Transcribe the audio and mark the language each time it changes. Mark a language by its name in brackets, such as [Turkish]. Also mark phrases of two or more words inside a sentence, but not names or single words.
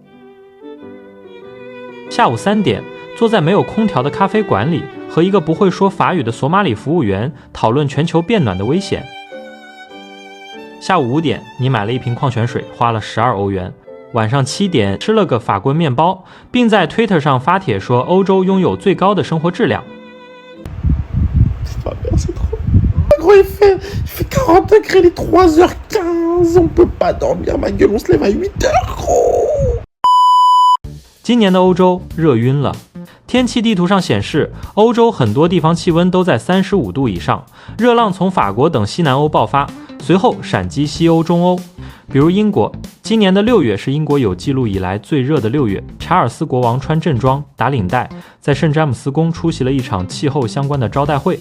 [Chinese] 下午3点，坐在没有空调的咖啡馆里，和一个不会说法语的索马里服务员讨论全球变暖的危险。下午5点，你买了一瓶矿泉水，花了12欧元。晚上7点，吃了个法棍面包，并在 Twitter 上发帖说欧洲拥有最高的生活质量。 [French] Il fait 40 degrés, il est 3h15, on peut pas dormir, ma gueule, on se lève à 8h, gros. [Chinese] 今年的欧洲热晕了，天气地图上显示，欧洲很多地方气温都在35度以上，热浪从法国等西南欧爆发，随后闪击西欧、中欧。比如英国，今年的6月是英国有记录以来最热的6月，查尔斯国王穿正装打领带，在圣詹姆斯宫出席了一场气候相关的招待会。